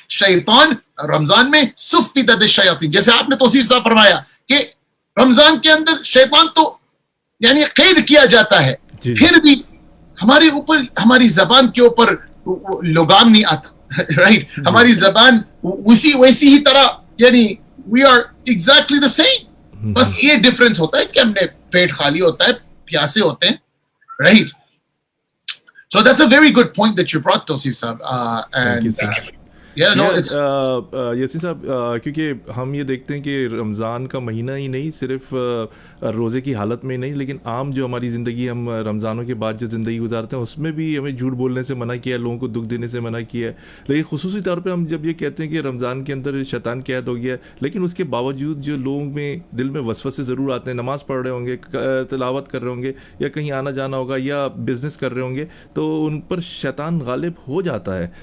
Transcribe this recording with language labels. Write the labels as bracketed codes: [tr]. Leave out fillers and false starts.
[ur] شیطان رمضان میں صفدت الشیاطین, جیسے آپ نے توصیف صاحب فرمایا کہ رمضان کے اندر شیطان تو یعنی قید کیا جاتا ہے, پھر بھی ہمارے اوپر ہماری زبان کے اوپر لگام نہیں آتا, رائٹ, ہماری زبان ویسی ہی طرح یعنی [en] we are exactly the same, [ur] بس یہ ڈفرنس ہوتا ہے کہ ہم نے پیٹ خالی ہوتا ہے, پیاسے ہوتے ہیں, right. [en] So that's a very good point that you brought, Tosif Sahab. Thank you, sir. [ur] Yasin صاحب, کیونکہ ہم یہ دیکھتے ہیں کہ رمضان کا مہینہ ہی نہیں صرف روزے کی حالت میں نہیں, لیکن عام جو ہماری زندگی, ہم رمضانوں کے بعد جو زندگی گزارتے ہیں اس میں بھی ہمیں جھوٹ بولنے سے منع کیا ہے, لوگوں کو دکھ دینے سے منع کیا ہے. لیکن خصوصی طور پہ ہم جب یہ کہتے ہیں کہ رمضان کے اندر شیطان قید ہو گیا ہے, لیکن اس کے باوجود جو لوگوں میں دل میں وسوسے ضرور آتے ہیں, نماز پڑھ رہے ہوں گے, تلاوت کر رہے ہوں گے, یا کہیں آنا جانا ہوگا, یا بزنس کر رہے ہوں گے, تو ان پر شیطان غالب ہو جاتا ہے.